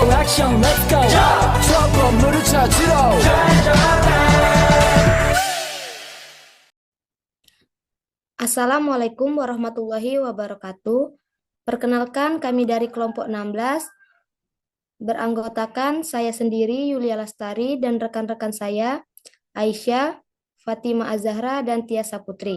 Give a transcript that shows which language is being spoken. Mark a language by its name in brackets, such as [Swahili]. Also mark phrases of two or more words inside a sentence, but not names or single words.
[Korean] 액션 [English] let's go [Korean] 저 건물을 찾으러 [Arabic] السلام عليكم ورحمة الله وبركاته. [Indonesian] Perkenalkan kami dari kelompok 16, beranggotakan saya sendiri Yulia Lastari dan rekan-rekan saya Aisyah, Fatima Azahra, dan Tia Saputri.